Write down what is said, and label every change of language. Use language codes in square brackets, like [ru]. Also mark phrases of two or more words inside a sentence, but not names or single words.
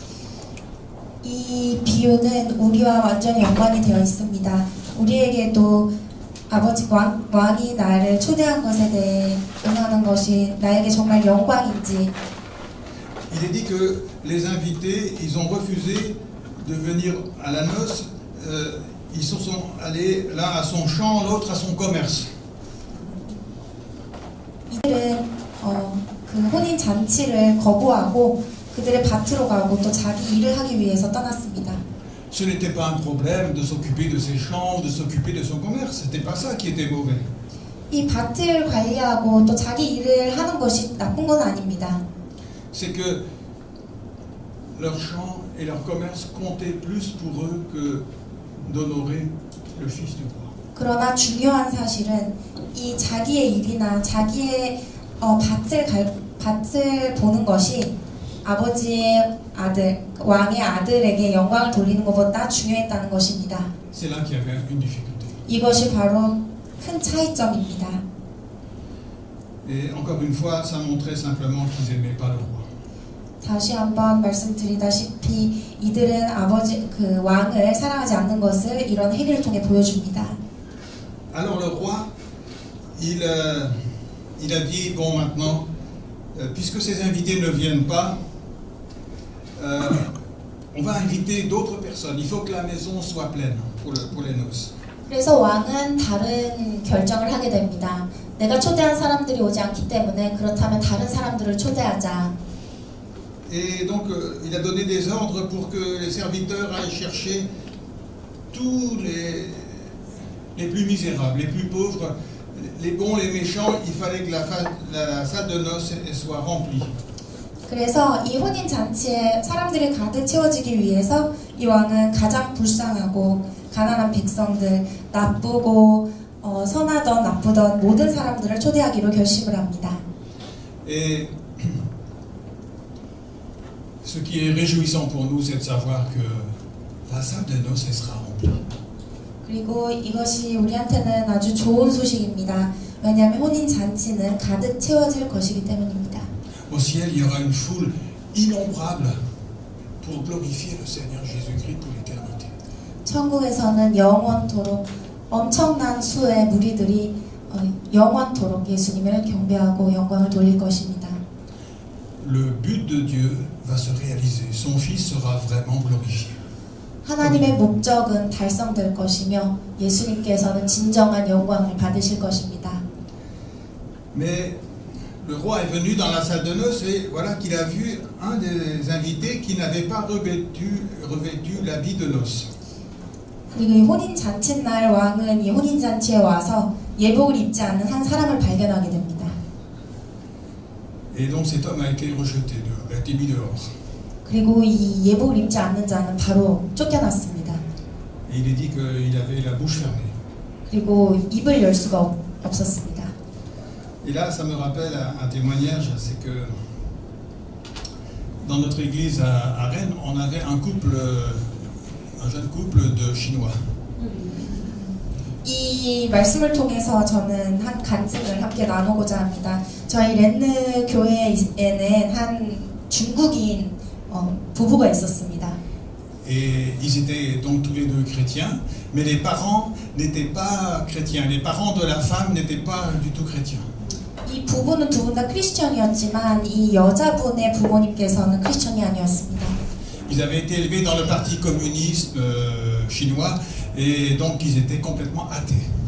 [ko] 이 비유는 우리와 완전히 연관이 되어 있습니다. 우리에게도 아버지 왕이 나를 초대한 것에 대해 응하는 것이 나에게 정말 영광인지. [fr] Il est dit que les invités, ils ont refusé de venir à la noce. Ils se sont allés l'un à son champ, l'autre à son commerce. [ko] 이들은 그 혼인 잔치를 거부하고 그들의 밭으로 가고 또 자기 일을 하기 위해서 떠났습니다. [fr] Ce n'était pas un problème de s'occuper de ses champs, de s'occuper de son commerce. C'était pas ça qui était mauvais. [ko] 이 밭을 관리하고 또 자기 일을 하는 것이 나쁜 건 아닙니다. [fr] C'est que leurs champs et leur commerce comptaient plus pour eux que d'honorer le Fils du roi. [ko] 그러나 중요한 사실은 이 자기의 일이나 자기의 밭을 보는 것이 아버지의 아들, 왕의 아들에게 영광을 돌리는 것보다 중요했다는 것입니다. [fr] C'est là qu'il y avait une difficulté. [ko] 이것이 바로 큰 차이점입니다. [fr] Et encore une fois, ça montrait simplement qu'ils n'aimaient pas le roi. [ko] 다시 한번 말씀드리다시피 이들은 아버지 그 왕을 사랑하지 않는 것을 이런 행위를 통해 보여줍니다. [fr] Alors le roi, il a dit bon maintenant, puisque ces invités ne viennent pas, on va inviter d'autres personnes. Il faut que la maison soit pleine pour les noces. [ko] 그래서 왕은 다른 결정을 하게 됩니다. 내가 초대한 사람들이 오지 않기 때문에 그렇다면 다른 사람들을 초대하자. [fr] Et donc il a donné des ordres pour que les serviteurs aillent chercher tous les plus misérables, les plus pauvres, les bons, les méchants. Il fallait que la salle de noces soit remplie. [ko] 그래서 이 혼인 잔치에 사람들이 가득 채워지기 위해서 이 왕은 가장 불쌍하고 가난한 백성들, 나쁘고 선하던 나쁘던 모든 사람들을 초대하기로 결심을 합니다. [fr] Et ce qui est réjouissant pour nous, c'est de savoir que la salle de noces elle sera remplie. [ko] 그리고 이것이 우리한테는 아주 좋은 소식입니다. 왜냐하면 혼인 잔치는 가득 채워질 것이기 때문입니다. [fr] Au ciel, il y aura une foule innombrable pour glorifier le Seigneur Jésus-Christ pour l'éternité. [ko] 천국에서는 영원토록 엄청난 수의 무리들이 영원토록 예수님을 경배하고 영광을 돌릴 것입니다. [fr] Le but de Dieu va se réaliser. Son Fils sera vraiment glorifié. [ko] 하나님의 목적은 달성될 것이며 예수님께서는 진정한 영광을 받으실 것입니다. [fr] Mais le roi est venu dans la salle de noces et voilà qu'il a vu un des invités qui n'avait pas revêtu l'habit de noces. [ko] 그리고 이 혼인 잔치날 왕은 이 혼인 잔치에 와서 예복을 입지 않은 한 사람을 발견하게 됩니다. [fr] Et donc cet homme a été rejeté, a été mis dehors. [ko] 그리고 이 예복을 입지 않는 자는 바로 쫓겨났습니다. [fr] Et il est dit qu'il avait la bouche fermée. [ko] 그리고 입을 열 수가 없었습니다. [fr] Et là, ça me rappelle un témoignage, c'est que dans notre église à Rennes, on avait un jeune couple de Chinois. [ko] 이 말씀을 통해서 저는 한 간증을 함께 나누고자 합니다. 저희 렌느 교회에는 한 중국인 부부가 있었습니다. [fr] Et ils étaient donc tous les deux chrétiens, mais les parents n'étaient pas chrétiens. Les parents de la femme n'étaient pas du tout chrétiens. [ko] 이 부부는 두 분 다 크리스천이었지만 이 여자분의 부모님께서는 크리스천이 아니었습니다. [fr] Ils avaient été élevés dans le parti communiste chinois et donc ils étaient complètement athées.